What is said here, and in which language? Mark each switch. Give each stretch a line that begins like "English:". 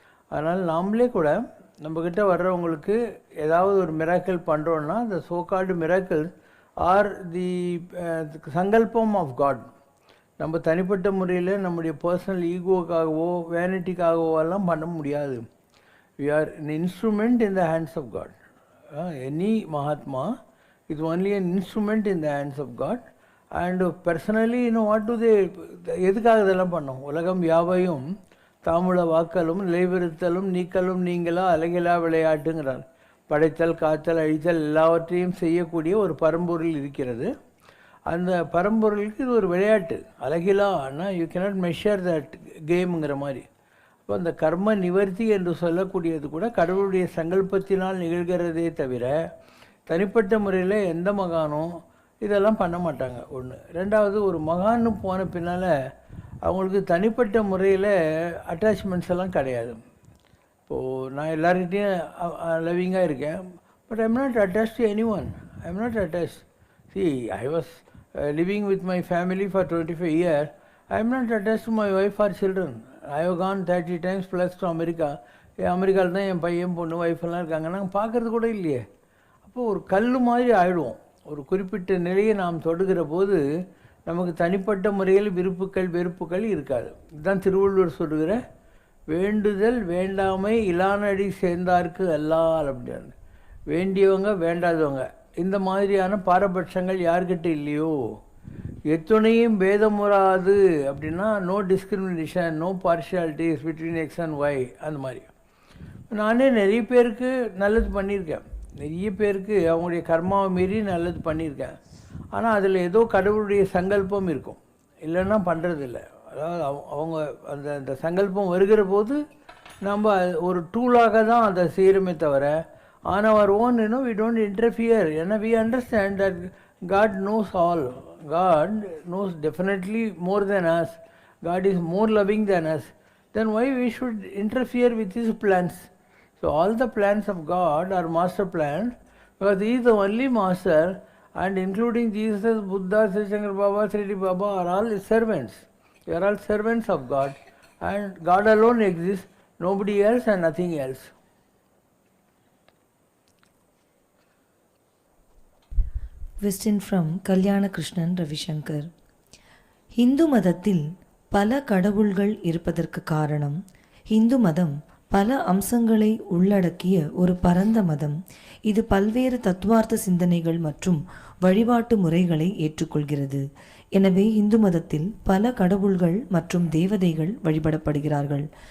Tamil: அதனால் நாமளே கூட நம்மக்கிட்ட வர்றவங்களுக்கு ஏதாவது ஒரு மிராக்கிள் பண்ணுறோன்னா
English: the so-called miracles are the
Tamil: சங்கல்பம்
English: Of God.
Tamil: நம்ம தனிப்பட்ட முறையில் நம்முடைய பர்சனல் ஈகோக்காகவோ வேனிட்டிக்காகவோ எல்லாம் பண்ண முடியாது.
English: we are an instrument in the hands of God. Any Mahatma is only an instrument in the hands of God. And personally, what do they,
Tamil: எதுக்காக இதெல்லாம் பண்ணோம்? உலகம் யாவையும் தாமுள வாக்கலும் நிலைவிருத்தலும் நீக்கலும் நீங்களா அழகிலா விளையாட்டுங்கிறார். படைத்தல் காத்தல் அழித்தல் எல்லாவற்றையும் செய்யக்கூடிய ஒரு பரம்பொருள் இருக்கிறது. அந்த பரம்பொருளுக்கு இது ஒரு விளையாட்டு. அழகிலா ஆனால்
English: you cannot measure that
Tamil: கேமுங்கிற மாதிரி. அப்போ அந்த கர்ம நிவர்த்தி என்று சொல்லக்கூடியது கூட கடவுளுடைய சங்கல்பத்தினால் நிகழ்கிறதே தவிர தனிப்பட்ட முறையில் எந்த மகானும் இதெல்லாம் பண்ண மாட்டாங்க. ஒன்று. ரெண்டாவது, ஒரு மகான்னு போன பின்னால் அவங்களுக்கு தனிப்பட்ட முறையில் அட்டாச்மெண்ட்ஸ் எல்லாம் கிடையாது. இப்போது நான் எல்லாருக்கிட்டையும் லவ்விங்காக இருக்கேன்,
English: But I am not attach to any one. I am not attach. See, I was living with my family for 25 years. I am not attached to my wife or children. I have gone 30 times plus to America.
Tamil: அமெரிக்காவில் தான் என் பையன் பொண்ணு ஒய்ஃபெல்லாம் இருக்காங்க, நாங்கள் பார்க்குறது கூட இல்லையே. அப்போது ஒரு கல் மாதிரி ஆகிடுவோம். ஒரு குறிப்பிட்ட நிலையை நாம் தொடுகிற போது நமக்கு தனிப்பட்ட முறையில் விருப்புக்கள் வெறுப்புக்கள் இருக்காது. இதுதான் திருவள்ளுவர் சொல்லுகிற வேண்டுதல் வேண்டாமை இலானடி சேர்ந்தார்க்கு அல்லால் அப்படின்னு. வேண்டியவங்க வேண்டாதவங்க இந்த மாதிரியான பாரபட்சங்கள் யார்கிட்ட இல்லையோ, எத்துணையும் பேதமுறாது அப்படின்னா
English: no discrimination, no partialities between X and Y,
Tamil: அந்த மாதிரி. நானே நிறைய பேருக்கு நல்லது பண்ணியிருக்கேன், நிறைய பேருக்கு அவங்களுடைய கர்மாவை மீறி நல்லது பண்ணியிருக்கேன். ஆனால் அதில் ஏதோ கடவுளுடைய சங்கல்பம் இருக்கும், இல்லைன்னா பண்ணுறதில்ல. அதாவது அவங்க அந்த சங்கல்பம் வருகிற போது நம்ம ஒரு டூலாக தான் அதை செய்கிறோமே தவிர,
English: on our own, we don't interfere. We understand that God knows all. God knows definitely more than us. God is more loving than us. Then why we should interfere with His plans? So all the plans of God are master plans, because He is the only master, and including Jesus, Buddha, Sri Shankar Baba, Sri Baba are all His servants. They are all servants of God, and God alone exists, nobody else and nothing else. Question from Kalyana Krishnan Ravishankar.
Tamil: Hindu மதத்தில் பல கடவுள்கள் இருப்பதற்கு காரணம், ஹிந்து மதம் பல அம்சங்களை உள்ளடக்கிய ஒரு பரந்த மதம். இது பல்வேறு தத்துவார்த்த சிந்தனைகள் மற்றும் வழிபாட்டு முறைகளை ஏற்றுக்கொள்கிறது. எனவே இந்து மதத்தில் பல கடவுள்கள் மற்றும் தேவதைகள் வழிபடப்படுகிறார்கள்.